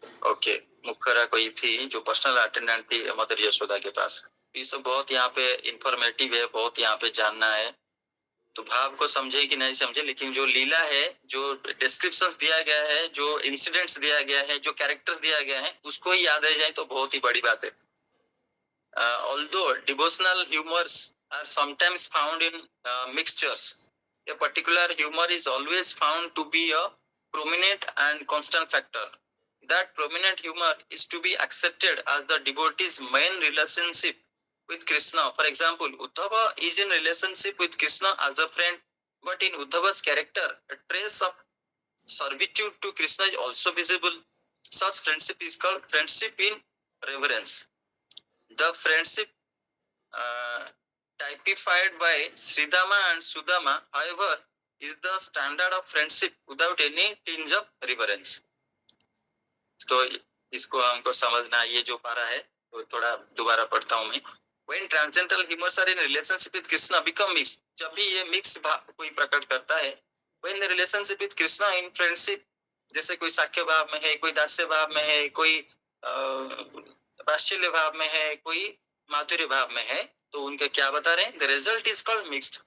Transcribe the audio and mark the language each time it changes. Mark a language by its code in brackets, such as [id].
[hi] Okay, मुखरा कोई थी जो पर्सनल अटेंडेंट थी मदर यशोदा के पास. ये सब बहुत यहाँ पे इंफॉर्मेटिव है, बहुत यहाँ पे जानना है. तो भाव को समझे कि नहीं समझे, लेकिन जो लीला है, जो डिस्क्रिप्शंस दिया गया है, जो इंसिडेंट्स दिया गया है, जो कैरेक्टर्स दिया गया है, उसको ही याद रह जाए तो बहुत ही बड़ी बात है. [en] Although devotional humors are sometimes found in mixtures, a particular humor is always found to be a prominent and constant factor. That prominent humor is to be accepted as the devotee's main relationship with Krishna. For example, Uddhava is in relationship with Krishna as a friend, but in Uddhava's character, a trace of servitude to Krishna is also visible. Such friendship is called friendship in reverence. The friendship typified by Sridama and Sudama, however, is the standard of friendship without any tinge of reverence. [hi] तो इसको हमको समझना. ये जो पारा है तो थोड़ा दोबारा पढ़ता हूँ मैं. [en] When transcendental humors are in relationship with Krishna become mixed, [hi] जब भी ये मिक्स कोई प्रकट करता है, [en] when the relationship with Krishna in friendship, [hi] जैसे कोई साख्य भाव में है, कोई दास्य भाव में है, कोई वात्सल्य भाव में है, कोई माधुर्य भाव में है, तो उनका क्या बता रहे हैं, [en] the result is called mixed.